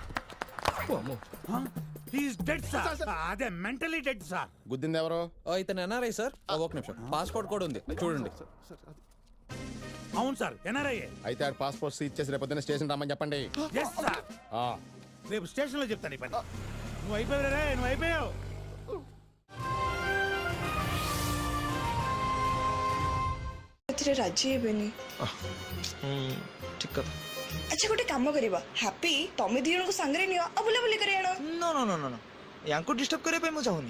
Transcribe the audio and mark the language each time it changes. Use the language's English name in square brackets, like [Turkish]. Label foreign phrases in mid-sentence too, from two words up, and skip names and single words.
[Telugu] అదే [English] mentally dead [Telugu] సార్. గుద్దింది ఎవరు? ఇతను ఎన్ఆర్ఐ సార్. ఒక నిమిషం, పాస్పోర్ట్ కూడా ఉంది చూడండి. అవును సార్, ఎన్ఆర్ఐ. అయితే ఆడు పాస్పోర్ట్ సీజ్ చేసి రేపు పొద్దున్న స్టేషన్ రమ్మని చెప్పండి. రేపు స్టేషన్ లో చెప్తాను ఈ పని. నువ్వు అయిపోయావు రే, నువ్వు అయిపోయావు. [Odia] ରାଜି ହେବେନି। ଠିକ କଥା। ଆଚ୍ଛା ଗୋଟେ କାମ କରିବା, ହାପି ତମେ ଦି ଜଣଙ୍କୁ ସାଙ୍ଗରେ ନିଅ ଆଉ ବୁଲାବୁଲି କରି ଆଣ। [English] no no no no, [Odia] ୟାଙ୍କୁ ଡିଷ୍ଟର୍ବ କରିବା ପାଇଁ ମୁଁ ଚାହୁଁନି।